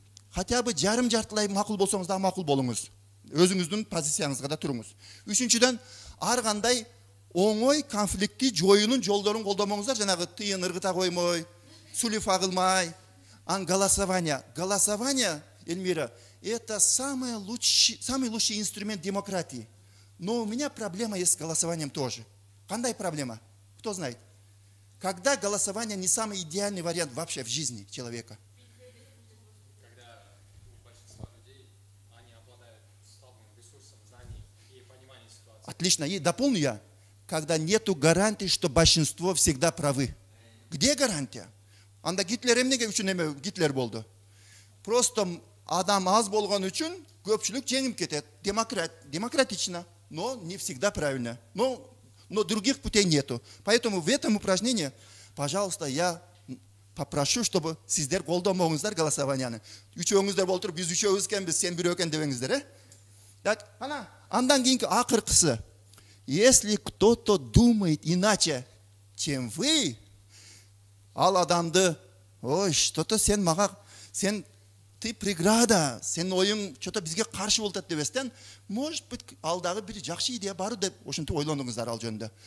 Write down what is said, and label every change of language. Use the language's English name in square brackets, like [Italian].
[Russian] Хотя бы [Kyrgyz] жарым жартылай макул болсоңуз да макул болуңуз. Өзүңүздүн позицияңызга да туруңуз. Үчүнчүдөн, ар кандай оңой конфликтти жоюунун жолдорун колдомоңуздар, жанагы тыйын ыргыта коймой, сулифа кылмай. [Russian] Голосование. Голосование, [Kyrgyz] Эльмира, [Russian] это самый лучший инструмент демократии. Но у меня проблема есть с голосованием тоже. Какая проблема? Кто знает? Когда голосование не самый идеальный вариант вообще в жизни человека. Когда у большинства людей, они обладают слабым ресурсом знаний и пониманием ситуации. Отлично. И дополню я. Когда нету гарантии, что большинство всегда правы. Где гарантия? [Kyrgyz] Анда Гитлер эмнеге үчүн эме Гитлер болду. Просто адам аз болгон үчүн көпчүлүк жеңип кетет. [Russian] Демократично, но не всегда правильно. Но других путей нету. Поэтому в этом упражнении, пожалуйста, я попрошу, чтобы [Kyrgyz] сиздер колдонбоңуздар голосованияны. Үчөөңүздөр болуп туруп, биз үчөөбүз экенбиз, сен бирөө экен дебеңиздер, Так, андан кийинки акыркысы. [Russian] Если кто-то думает иначе, чем вы, [Kyrgyz] ал адамды, ой, что-то сен мага, [Russian] ты преграда, [Kyrgyz] сен оюң что-то бизге каршы болуп атат дебестен, [Russian] может быть, [Kyrgyz] алдагы бир жакшы идея бар деп ошентип ойлонуңуздар ал жөнүндө.